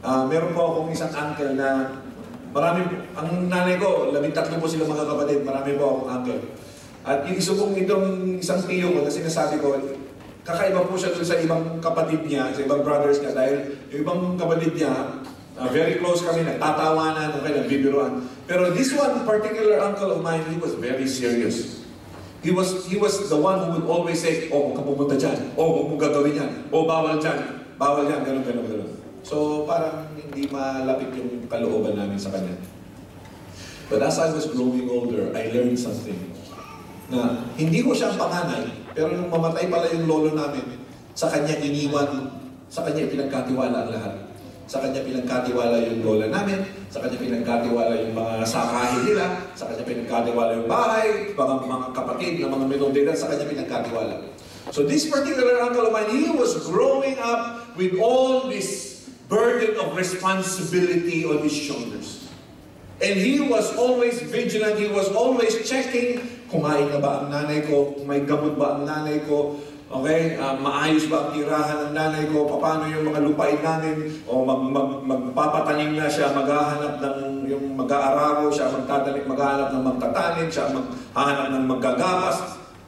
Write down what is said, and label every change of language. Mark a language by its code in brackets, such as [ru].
[tl] Meron po akong isang uncle na ang nanay ko, 13 po sila mga kapatid, marami po akong uncle. At yung isang tiyo ko na sinasabi ko, kakaiba po siya dun sa ibang kapatid niya, sa ibang brothers niya, dahil yung ibang kapatid niya, [en] very close [tl] kami, nagtatawanan, nagbibiruan. [en] Pero this one particular uncle of mine, he was very serious. He was the one who would always say, oh, [tl] huwag ka pumunta dyan. Oh, huwag mong gagawin yan. Oh, bawal dyan. Bawal yan. Ganun. So, parang hindi malapit yung kalooban namin sa kanya. [en] But as I was growing older, I learned something. [tl] Na hindi ko siyang panganay, pero nung mamatay pala yung lolo namin, sa kanya iniwan, sa kanya pinagkatiwala ang lahat. Sa kanya pinagkatiwala yung lola namin, sa kanya pinagkatiwala yung mga sakahin nila, sa kanya pinagkatiwala yung bahay, mga kapatid na mga minong edad, sa kanya pinagkatiwala. [en] So this particular uncle of mine, he was growing up with all this burden of responsibility on his shoulders. And he was always vigilant, he was always checking, [tl] kumain na ba ang nanay ko, may gamot ba ang nanay ko, okay, maayos ba ang tirahan ng nanay ko, paano yung mga lupain namin, o magpapatanim na siya, maghahanap ng yung mag-aararo, siya maghahanap ng magtatanim, siya maghahanap ng maggagapas.